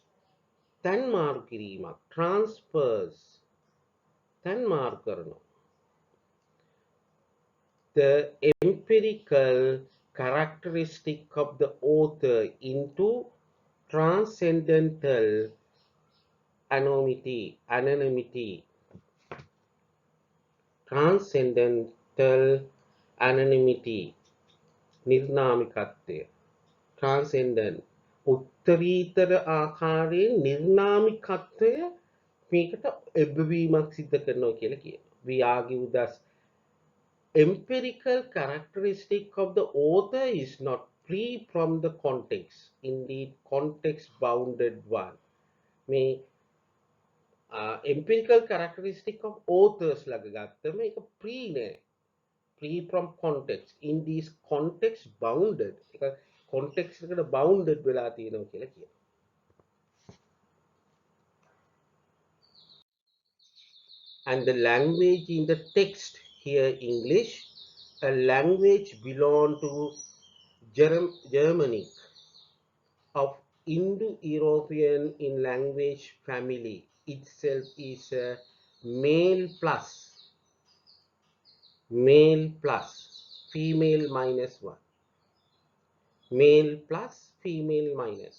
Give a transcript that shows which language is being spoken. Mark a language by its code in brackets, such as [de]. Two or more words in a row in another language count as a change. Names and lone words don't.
[en] transfers the empirical characteristic of the author into transcendental anonymity, transcendental anonymity, නිර්නාමිකත්වය, transcendent, [si] උත්තරීතර ආකාරයෙන් නිර්නාමිකත්වය මේකට එබ්බවීමක් සිද්ධ කරනවා කියලා කියනවා. [en] We argue thus empirical characteristic of the author is not free from the context, indeed context bounded one. [si] මේ [en] empirical characteristic of authors [si] ළඟ ගත්තම ඒක free නෑ. [en] Free from context. In these context bounded. [si] ඒක context එකට bounded වෙලා තියෙනවා කියලා කියනවා. [en] And the language in the text here English, a language belong to Germanic of Indo-European in language family itself is a male plus female minus one, male plus female minus.